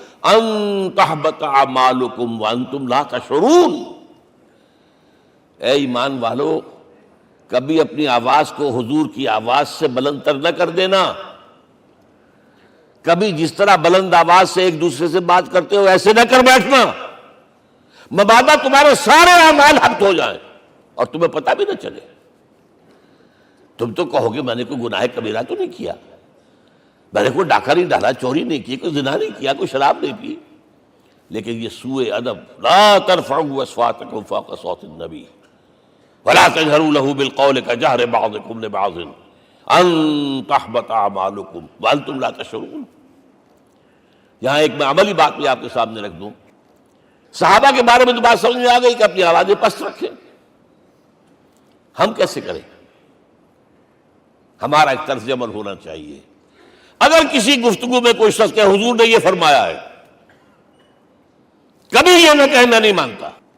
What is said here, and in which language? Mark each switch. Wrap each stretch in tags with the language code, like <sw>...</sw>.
<ar>ان تحبط اعمالکم وانتم لا تشعرون.</ar> <ur>اے ایمان والو، کبھی اپنی آواز کو حضور کی آواز سے بلند تر نہ کر دینا. کبھی جس طرح بلند آواز سے ایک دوسرے سے بات کرتے ہو ایسے نہ کر بیٹھنا، مبادا تمہارے سارے اعمال حبط ہو جائیں اور تمہیں پتہ بھی نہ چلے. تم تو کہو گے میں نے کوئی گناہ کبیرہ تو نہیں کیا، میں نے کوئی ڈاکہ نہیں ڈالا، چوری نہیں کی، کوئی زنا نہیں کیا، کوئی شراب نہیں پی. لیکن یہ سوء ادب،</ur> <ar>لا ترفعوا اصواتکم فوق صوت النبی ولا تجهروا له بالقول كجهر بعضكم لبعض ان تحبط اعمالكم وانتم لا تشعرون.</ar> <ur>یہاں ایک میں عملی بات بھی آپ کے سامنے رکھ دوں. صحابہ کے بارے میں تو بات سمجھ میں آ گئی کہ اپنی آوازیں پست رکھیں. ہم کیسے کریں؟ ہمارا ایک طرز عمل ہونا چاہیے. اگر کسی گفتگو میں کوئی شخص کہ حضور نے یہ فرمایا ہے، کبھی یہ نہ کہے میں نہیں مانتا.</ur>